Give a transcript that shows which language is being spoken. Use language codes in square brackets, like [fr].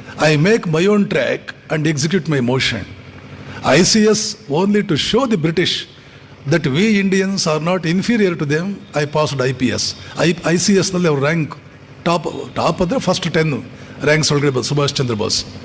[en] I make my own track and execute my motion. ICS only to show the British that we Indians are not inferior to them. I passed IPS. [kn] ICS ನಲ್ಲಿ ಅವ್ರ rank top ಅಂದರೆ first 10 ranks ಒಳಗಡೆ ಸುಭಾಷ್ ಚಂದ್ರ ಬೋಸ್.